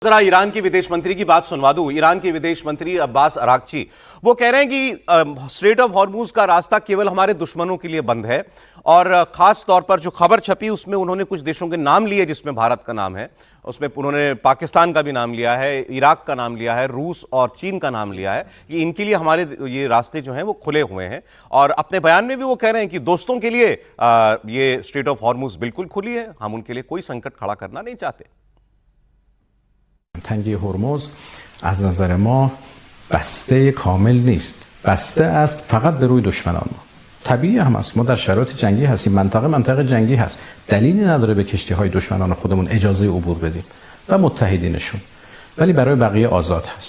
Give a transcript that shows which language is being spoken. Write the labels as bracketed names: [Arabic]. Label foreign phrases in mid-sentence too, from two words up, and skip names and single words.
[Hindi] जरा ईरान के विदेश मंत्री की बात सुनवा दूं। ईरान के विदेश मंत्री अब्बास अरागची वो कह रहे हैं कि स्ट्रेट ऑफ हॉर्मुज का रास्ता केवल हमारे दुश्मनों के लिए बंद है, और खास तौर पर जो खबर छपी उसमें उन्होंने कुछ देशों के नाम लिए जिसमें भारत का नाम है, उसमें उन्होंने पाकिस्तान का भी नाम लिया है, इराक का नाम लिया है, रूस और चीन का नाम लिया है कि इनके लिए हमारे ये रास्ते जो हैं वो खुले हुए हैं। और अपने बयान में भी वो कह रहे हैं कि दोस्तों के लिए ये स्ट्रेट ऑफ हॉर्मुज बिल्कुल खुली है, हम उनके लिए कोई संकट खड़ा करना नहीं चाहते। [Persian] تنگی هرمز از نظر ما بسته کامل نیست، بسته است فقط به روی دشمنان ما. طبیعی هم است، ما در شرایط جنگی هستیم، منطقه جنگی هست، دلیلی نداره به کشتی های دشمنان خودمون اجازه عبور بدیم و متحدینشون، ولی برای بقیه آزاد هست.